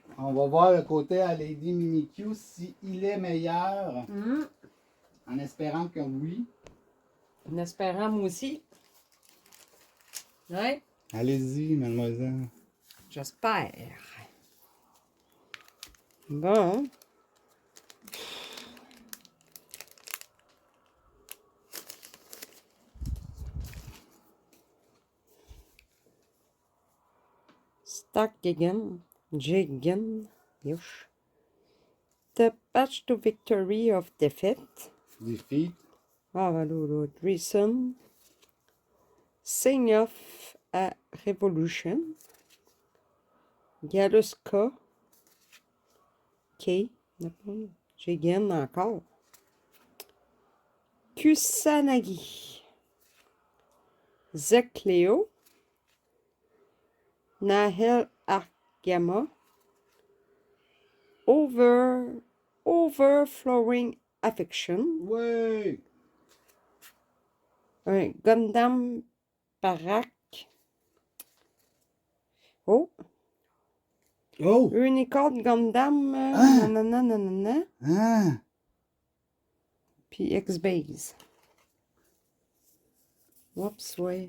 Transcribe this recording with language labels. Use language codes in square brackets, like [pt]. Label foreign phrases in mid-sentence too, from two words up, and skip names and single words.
[fr] On va voir le côté à Lady Mimikyu s'il est meilleur. En espérant que oui. En espérant, moi aussi. Ouais. Allez-y, mademoiselle. J'espère. Bon. [en] Stock again. [fr] Jigen. Yush. [en] The patch to victory of defeat. Defeat. Reason. Sing of a revolution. [fr] Galuska. K. Jigen encore. Kusanagi. Zekleo. Nahel Argama. [en] Overflowing Affection. [fr] Ouais. Un Gundam Barak. Oh. Oh! Unicorn Gundam, Ah! nanana, nanana. Ah! Puis X-Base. Oups, ouais.